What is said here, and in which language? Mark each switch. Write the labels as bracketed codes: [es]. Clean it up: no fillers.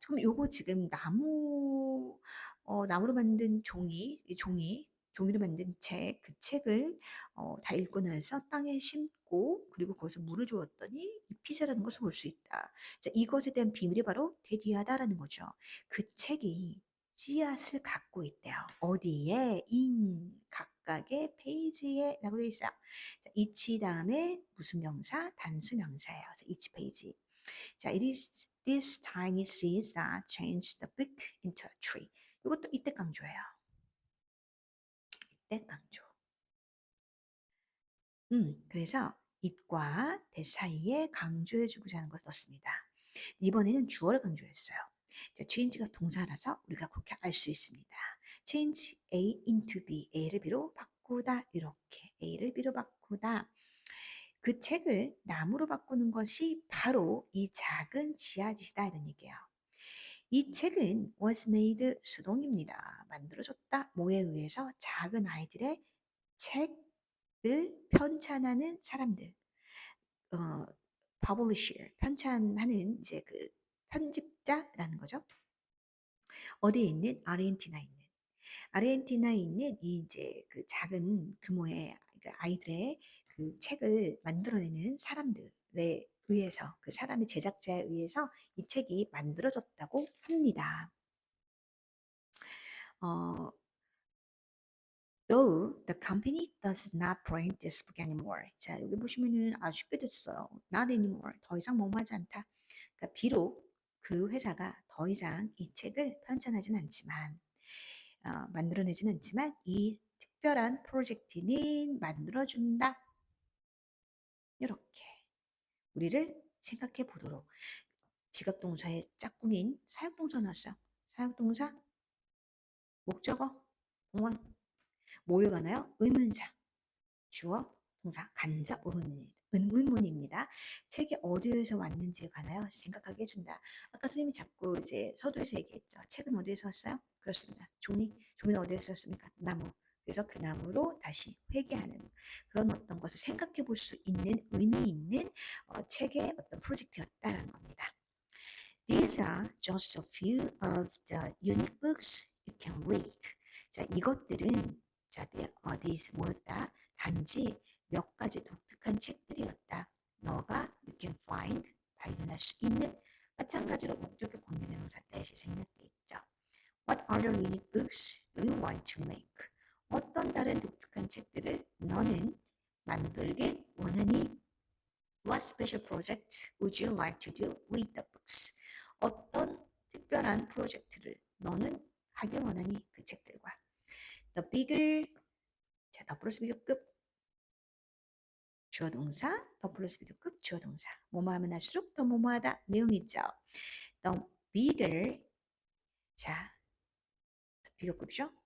[ko] 그럼 요거 지금 나무로 만든 종이로 만든 책, 그 책을 다 읽고 나서 땅에 심고 그리고 거기서 물을 주었더니 잎이 자라는 것을 볼 수 있다. 자, 이것에 대한 비밀이 바로 대디하다라는 거죠. 그 책이 씨앗을 갖고 있대요. 어디에? 각각의 페이지에라고 되어 있어요. 자, each 다음에 무슨 명사? 단수 명사예요. 그래서 each 페이지. [en] 자, it is these tiny seeds that change the book into a tree. [ko] 이것도 이때 강조예요. 이때 강조. 그래서 it과 that 사이에 강조해주고자 하는 것을 넣습니다. 이번에는 주어를 강조했어요. 자, change가 동사라서 우리가 그렇게 알 수 있습니다. change A into B, A를 B로 바꾸다 이렇게 A를 B로 바꾸다. 그 책을 나무로 바꾸는 것이 바로 이 작은 씨앗이다 이런 얘기예요. 이 책은 was made 수동입니다. 만들어졌다. 뭐에 의해서? 작은 아이들의 책을 편찬하는 사람들. publisher, 편찬하는 이제 그 편집자라는 거죠. 어디에 있는? 아르헨티나에 있는 이 이제 그 작은 규모의 아이들의 그 책을 만들어내는 사람들에 의해서 그 사람의 제작자에 의해서 이 책이 만들어졌다고 합니다. 어, [en] Though the company does not print this book anymore. [ko] 자, 여기 보시면은 아주 쉽게 됐어요. Not anymore. 더 이상 뭐뭐하지 않다. 그러니까 비록 그 회사가 더 이상 이 책을 편찬하진 않지만, 만들어내진 않지만 이 특별한 프로젝트는 만들어준다. 이렇게 우리를 생각해 보도록 지각동사의 짝꿍인 사역동사 나왔어요. 사역동사, 목적어, 공원, 모여가나요? 의문사, 주어, 동사, 간접 의문입니다. 책이 어디에서 왔는지에 관하여 생각하게 해준다. 아까 선생님이 자꾸 이제 서두에서 얘기했죠. 책은 어디에서 왔어요? 그렇습니다. 종이는 어디에서 왔습니까? 나무. 그래서 그 나무로 다시 회귀하는 그런 어떤 것을 생각해 볼 수 있는 의미 있는 책의 어떤 프로젝트였다라는 겁니다. [en] These are just a few of the unique books you can read. [ko] 자, 이것들은 자, these 뭐였다? 단지 몇 가지 독특한 책들이었다. 너가 you can find 발견할 수 있는 마찬가지로 목적의 공개명사 대시 생략돼 있죠. [en] What other unique books do you want to make? [ko] 어떤 다른 독특한 책들을 너는 만들길 원하니? [en] What special project would you like to do with the books? [ko] 어떤 특별한 프로젝트를 너는 하길 원하니 그 책들과. The bigger, 자, 더 플러스 비교급 주어 동사, 더 플러스 비교급 주어 동사. 뭐뭐 하면 할수록 더 뭐뭐하다 내용이죠. The bigger, 자, 비교급이죠.